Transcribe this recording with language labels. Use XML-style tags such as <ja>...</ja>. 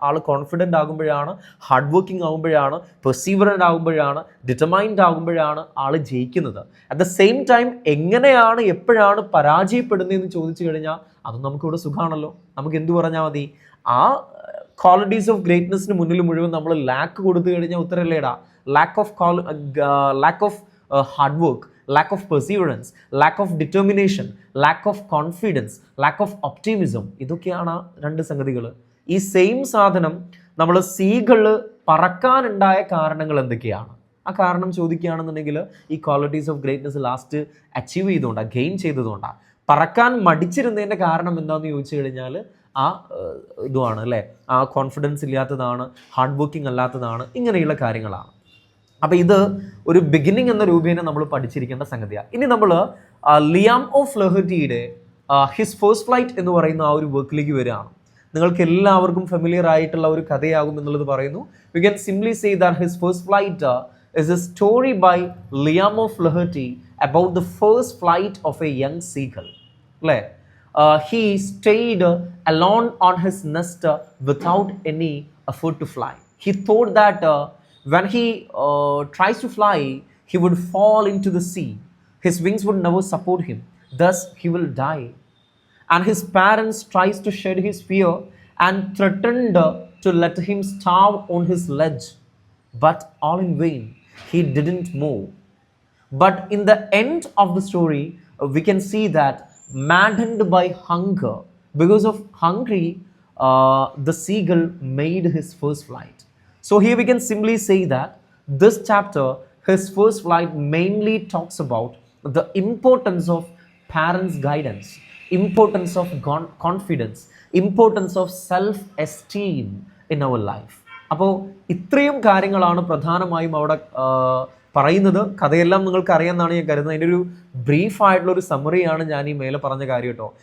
<ml>ആൾ confident ആകുമ്പോഴാണ്, hard working ആകുമ്പോഴാണ്, പെർസീവറൻ്റ് ആകുമ്പോഴാണ്, ഡിറ്റർമൈൻഡ് ആകുമ്പോഴാണ് ആൾ ജയിക്കുന്നത്.</ml> <en>at the same time</en> <ml>എങ്ങനെയാണ്, എപ്പോഴാണ് പരാജയപ്പെടുന്നതെന്ന് ചോദിച്ചു കഴിഞ്ഞാൽ അതും നമുക്കിവിടെ സുഖമാണല്ലോ. നമുക്ക് എന്തു പറഞ്ഞാൽ മതി, ആ ക്വാളിറ്റീസ് ഓഫ് ഗ്രേറ്റ്നെസ്സിന് മുന്നിൽ മുഴുവൻ നമ്മൾ ലാക്ക് കൊടുത്തു കഴിഞ്ഞാൽ ഉത്തരല്ലേടാ.</ml> <en>Lack of hard work, lack of perseverance, lack of determination, lack of confidence, lack of optimism.</en> <ml>ഇതൊക്കെയാണ് 2 സംഗതികൾ. ഈ സെയിം സാധനം നമ്മൾ സീകൾ പറക്കാനുണ്ടായ കാരണങ്ങൾ എന്തൊക്കെയാണ്? ആ കാരണം ചോദിക്കുകയാണെന്നുണ്ടെങ്കിൽ ഈ qualities of greatness last achieve ചെയ്തുകൊണ്ടാണ്, ഗെയിൻ ചെയ്തതുകൊണ്ടാണ്. പറക്കാൻ മടിച്ചിരുന്നതിൻ്റെ കാരണം എന്താണെന്ന് ചോദിച്ചു കഴിഞ്ഞാൽ ആ ഇതുമാണ് അല്ലേ, ആ കോൺഫിഡൻസ് ഇല്ലാത്തതാണ്, ഹാർഡ് വർക്കിംഗ് അല്ലാത്തതാണ്, ഇങ്ങനെയുള്ള കാര്യങ്ങളാണ്. അപ്പോൾ ഇത് ഒരു ബിഗിനിങ് എന്ന രൂപേണ നമ്മൾ പഠിച്ചിരിക്കേണ്ട സംഗതിയാണ്. ഇനി നമ്മൾ ലിയാം ഓ ഫ്ലഹർട്ടിയുടെ ഹിസ് ഫസ്റ്റ് ഫ്ലൈറ്റ് എന്ന് പറയുന്ന ആ ഒരു വർക്കിലേക്ക് വരികയാണ്. നിങ്ങൾക്ക് എല്ലാവർക്കും ഫെമിലിയർ ആയിട്ടുള്ള ഒരു കഥയാകും എന്നുള്ളത് പറയുന്നു.</ml> <en>We can simply say that his first flight is a story by Liam O'Flaherty about the first flight of a young seagull അല്ലേ. He stayed alone on his nest without any effort to fly. He thought that when he tries to fly, he would fall into the sea. His wings would never support him. Thus, he will die. And his parents tries to shed his fear and threatened to let him starve on his ledge. But all in vain. He didn't move. But in the end of the story, we can see that maddened by hunger, because of hungry, the seagull made his first flight. So here we can simply say that this chapter, his first flight, mainly talks about the importance of parents guidance, importance of confidence, importance of self esteem in our life.</en> <ml>അപ്പോൾ ഇത്രയും കാര്യങ്ങളാണ് പ്രധാനമായും അവിടെ പറയുന്നത്. കഥയെല്ലാം നിങ്ങൾക്ക് അറിയാമെന്നാണ് ഞാൻ കരുതുന്നത്. അതിൻ്റെ ഒരു ബ്രീഫായിട്ടുള്ള ഒരു സമ്മറിയാണ് ഞാൻ ഈ മേലെ പറഞ്ഞ കാര്യം കേട്ടോ.</ml>